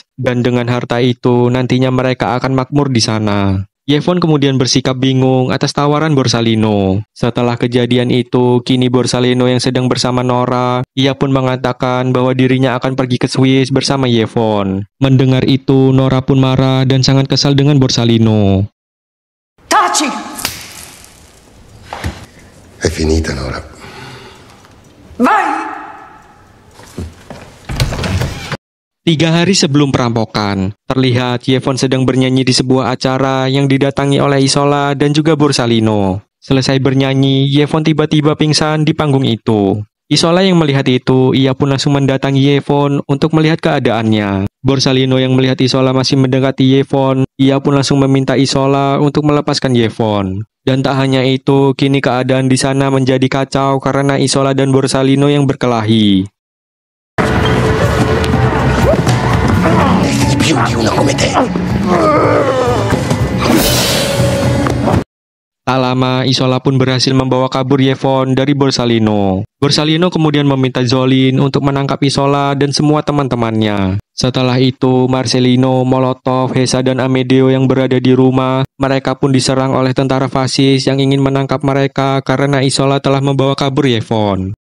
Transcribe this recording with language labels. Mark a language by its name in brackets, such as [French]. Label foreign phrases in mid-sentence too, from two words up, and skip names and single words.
[Indonesian] Dan dengan harta itu, nantinya mereka akan makmur di sana. Yevon kemudian bersikap bingung atas tawaran Borsalino. Setelah kejadian itu, kini Borsalino yang sedang bersama Nora, ia pun mengatakan bahwa dirinya akan pergi ke Swiss bersama Yevon. Mendengar itu, Nora pun marah dan sangat kesal dengan Borsalino. [Italian] Taci! È finita, Nora. Vai! [Indonesian] 3 hari sebelum perampokan, terlihat Yevon sedang bernyanyi di sebuah acara yang didatangi oleh Isola dan juga Borsalino. Selesai bernyanyi, Yevon tiba-tiba pingsan di panggung itu. Isola yang melihat itu, ia pun langsung mendatangi Yevon untuk melihat keadaannya. Borsalino yang melihat Isola masih mendekati Yevon, ia pun langsung meminta Isola untuk melepaskan Yevon. Dan tak hanya itu, kini keadaan di sana menjadi kacau karena Isola dan Borsalino yang berkelahi. [Italian] Più di uno come te. [Indonesian] Tak lama, Isola pun berhasil membawa kabur Yevon dari Borsalino. Borsalino kemudian meminta Zolin untuk menangkap Isola dan semua teman-temannya. Setelah itu, Marcelino, Molotov, Hesa, dan Amedeo yang berada di rumah, mereka pun diserang oleh tentara fasis yang ingin menangkap mereka karena Isola telah membawa kabur Yevon.